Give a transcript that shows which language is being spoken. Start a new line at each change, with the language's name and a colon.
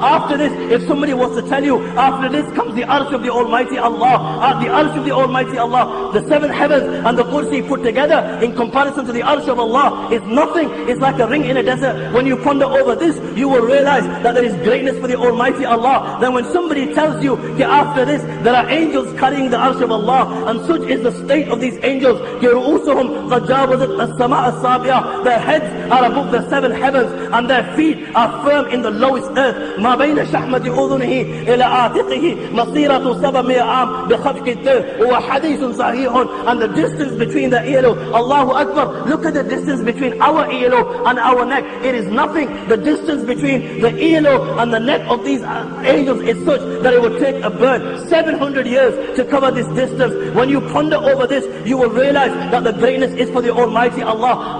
English: After this, if somebody was to tell you, after this comes the arsh of the Almighty Allah, at the arsh of the Almighty Allah, the 7 heavens and the kursi put together in comparison to the arsh of Allah is nothing. It's like a ring in a desert. When you ponder over this, you will realize that there is greatness for the Almighty Allah. Then when somebody tells you, after this, there are angels carrying the arsh of Allah, and such is the state of these angels.
Arabic: رؤوسهم قد جاوزت السماء السابعة.
English: Their heads are above the 7 heavens, and their feet are firm in the lowest earth.
Arabic: ما بين شحمة أذنه إلى عاتقه مسيرة 700 عام بخفق الدر. هو حديث صحيح.
English: And the distance between the earlobe, Allahu Akbar, look at the distance between our earlobe and our neck. It is nothing. The distance between the earlobe and the neck of these angels is such that it would take a bird 700 years to cover this distance. When you ponder over this, you will realize that the greatness is for the Almighty Allah.